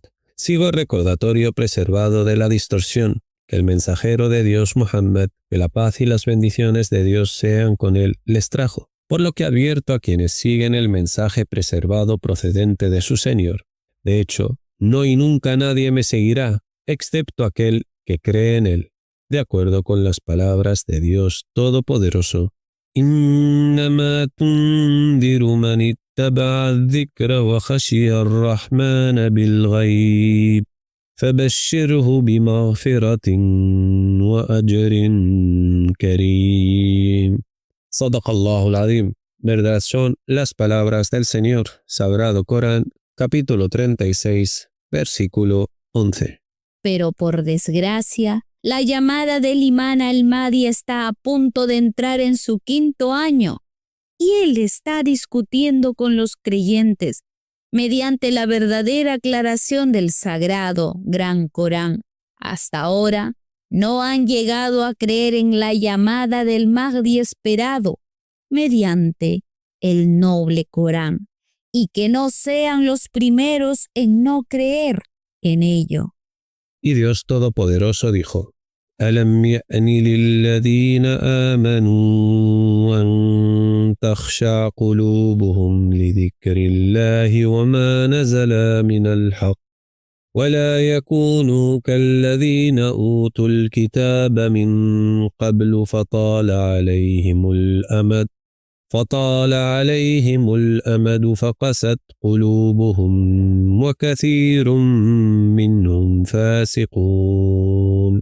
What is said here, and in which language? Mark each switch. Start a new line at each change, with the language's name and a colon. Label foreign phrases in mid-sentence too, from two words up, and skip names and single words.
Spanish: Sigo el recordatorio preservado de la distorsión, que el mensajero de Dios Mohammed, que la paz y las bendiciones de Dios sean con él, les trajo. Por lo que advierto a quienes siguen el mensaje preservado procedente de su Señor. De hecho, no y nunca nadie me seguirá, excepto aquel que cree en él, de acuerdo con las palabras de Dios Todopoderoso.
Arabic: إنما تنذر من اتبع الذكر وخشي الرحمن بالغيب فبشره بمغفرة وأجر كريم. صدق الله العظيم.
Spanish: Verdad son las palabras del Señor, Sagrado Corán, capítulo 36, versículo 11. Pero por desgracia, la llamada del imán al-Mahdi está a punto de entrar en su 5º año y él está discutiendo con los creyentes mediante la verdadera aclaración del sagrado Gran Corán. Hasta ahora no han llegado a creer en la llamada del Mahdi esperado mediante el noble Corán, y que no sean los primeros en no creer en ello. Y Dios Todopoderoso dijo:
Arabic: أَلَمْ يَأْنِ لِلَّذِينَ آمَنُوا أَن تَخْشَعَ قُلُوبُهُمْ لِذِكْرِ اللَّهِ وَمَا نَزَلَ مِنَ الْحَقِّ وَلَا يَكُونُوا كَالَّذِينَ أُوتُوا الْكِتَابَ مِنْ قَبْلُ فطال عليهم الأمد فقست قلوبهم وكثير منهم فاسقون.